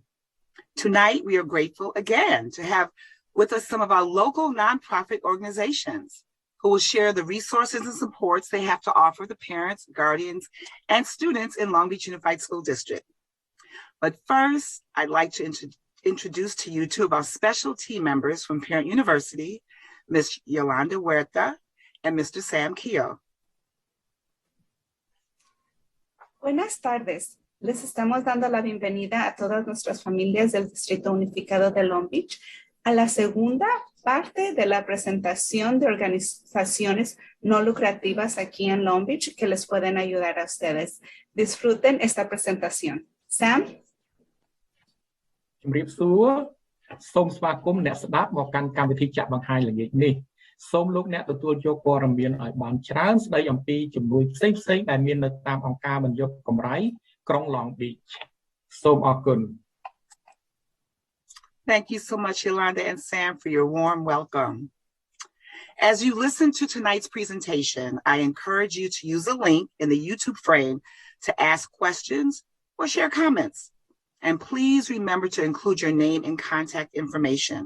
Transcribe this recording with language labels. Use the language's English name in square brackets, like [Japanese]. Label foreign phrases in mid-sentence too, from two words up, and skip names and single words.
[English] Tonight, we are grateful again to have with us some of our local nonprofit organizations who will share the resources and supports they have to offer the parents, guardians, and students in Long Beach Unified School District. But first, I'd like to introduce to you two of our special team members from Parent University, Ms. Yolanda Huerta and Mr. Sam Keogh. [Spanish] Buenas tardes. Les estamos dando la bienvenida a todas nuestras familias del Distrito Unificado de Long Beach a la segunda parte de la presentación de organizaciones no lucrativas aquí en Long Beach que les pueden ayudar a ustedes. Disfruten esta presentación. [English] Sam? [Khmer] ជំរាបសួរសូមស្វាគមន៍អ្នកស្ដាប់មកកាន់កម្មវិធីចាក់បង្ហាញល្ងាចនេះសូមលោកអ្នកទទួលយកព័ត៌មានឲ្យបានច្រើនស្ដីអំពីជំនួយផ្សេងៗដែលមាននៅតាមអង្គការមិនយកកម្រៃក្រុង Long Beach សូមអរគុណ [English] Thank you so much, Yolanda and Sam, for your warm welcome. As you listen to tonight's presentation, I encourage you to use a link in the YouTube frame to ask questions or share comments. And please remember to include your name and contact information.